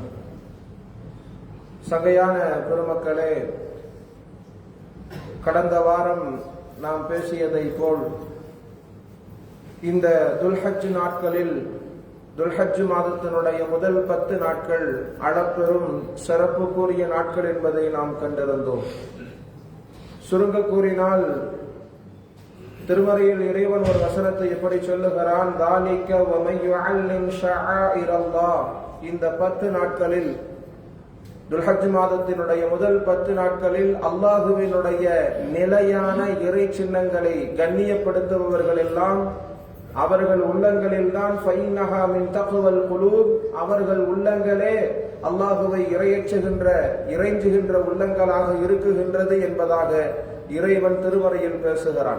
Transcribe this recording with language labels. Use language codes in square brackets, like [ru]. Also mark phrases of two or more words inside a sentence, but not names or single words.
[ta] சங்கையான பெருமக்களே, கடந்த வாரம் நாம் பேசியதை போல் இந்த துல்ஹஜ் நாட்களில் துல்ஹஜ் மாதத்தினுடைய முதல் 10 நாட்கள் அளப்பெரும் சிறப்புக்குரிய நாட்கள் என்பதை நாம் கண்டிருந்தோம். சுருங்க கூறினால், திருமறையில் இறைவன் ஒரு வசனத்தை எப்படி சொல்லுகிறான், [ar] ذَلِكَ وَمَن يُعَظِّمْ شَعَائِرَ اللَّهِ. [ta] இந்த 10 நாட்களில் துல்ஹஜ் மாதத்தினுடைய முதல் 10 நாட்களில் அல்லாஹுவினுடைய நிலையான இறை சின்னங்களை கண்ணியப்படுத்துபவர்கள் எல்லாம் அவர்கள் உள்ளங்களில் தான் [ar] فإنها من تقوى القلوب, [ta] அவர்கள் உள்ளங்களே அல்லாஹுவை இறைஞ்சுகின்ற உள்ளங்களாக இருக்குகின்றது என்பதாக இறைவன் திருமறையில் பேசுகிறான்.